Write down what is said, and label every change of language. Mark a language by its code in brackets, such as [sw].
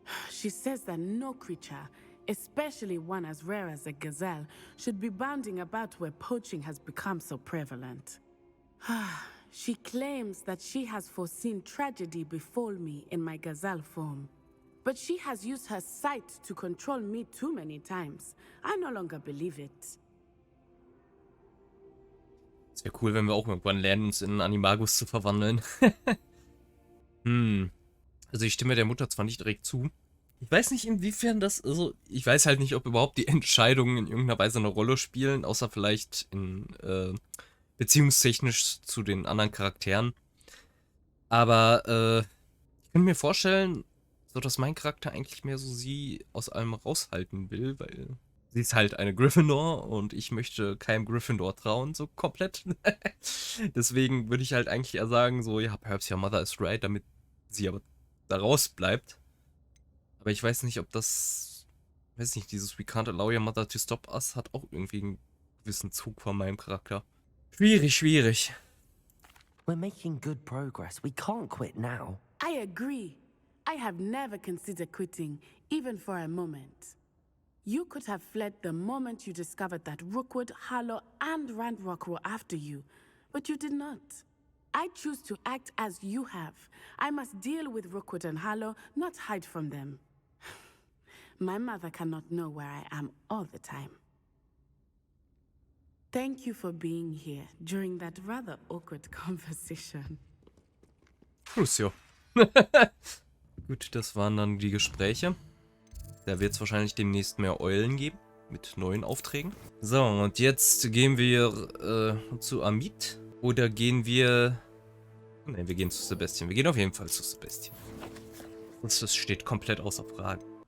[en] She says that no creature, especially one as rare as a gazelle, should be bounding about where poaching has become so prevalent. She claims that she has foreseen tragedy befall me in my gazelle form. But she has used her sight to control me too many times. I no longer believe it. [de] Es wäre cool, wenn wir auch irgendwann lernen, uns in einen Animagus zu verwandeln. Also ich stimme der Mutter zwar nicht direkt zu. Ich weiß nicht, inwiefern das, also ich weiß halt nicht, ob überhaupt die Entscheidungen in irgendeiner Weise eine Rolle spielen, außer vielleicht in beziehungstechnisch zu den anderen Charakteren. Aber ich kann mir vorstellen, so dass mein Charakter eigentlich mehr so sie aus allem raushalten will, weil sie ist halt eine Gryffindor und ich möchte keinem Gryffindor trauen, so komplett. Deswegen würde ich halt eigentlich eher sagen, so, ja, [en] perhaps your mother is right, [de] damit sie aber da raus bleibt. Aber ich weiß nicht, ob das, weiß nicht, dieses [en] We can't allow your mother to stop us [de] hat auch irgendwie einen gewissen Zug von meinem Charakter. Schwierig, schwierig. [en] We're making good progress. We can't quit now. I agree. I have never considered quitting, even for a moment. You could have fled the moment you discovered that Rookwood, Harlow, and Ranrock were after you, but you did not. I choose to act as you have. I must deal with Rookwood and Harlow, not hide from them. My mother cannot know where I am all the time. Thank you for being here during that rather awkward conversation. Lucio. [de] Gut, das waren dann die Gespräche. Da wird es wahrscheinlich demnächst mehr Eulen geben. Mit neuen Aufträgen. So, und jetzt gehen wir zu Amit. Oder gehen wir... Nein, wir gehen zu Sebastian. Wir gehen auf jeden Fall zu Sebastian. Das steht komplett außer Frage.